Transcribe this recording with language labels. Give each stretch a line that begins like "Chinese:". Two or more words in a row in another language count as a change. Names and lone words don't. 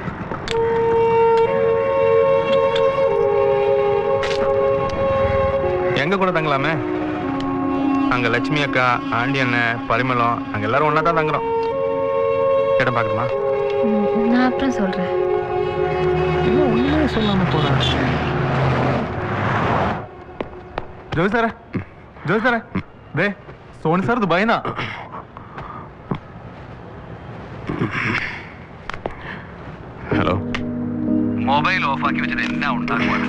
Tamil: எங்க கூட தங்கலாமே. அங்க லட்சுமி அக்கா, ஆண்டி அண்ணன், பரிமளம், அங்க எல்லாரும் ஒன்னா தான் தங்குறோம். இடம் பாக்கணுமா? நான் அப்புறம் சொல்றேன். இன்னும் உண்மையே சொல்லாம போறேன்.
Malayalam: ജോയ് സാറേ ദേ സോണി സാർ ദുബായിന്നാ. ഹലോ.
English: mobile off
Malayalam: ആക്കി വെച്ചിട്ട് എന്നാ ഉണ്ടാക്കുവാണ്?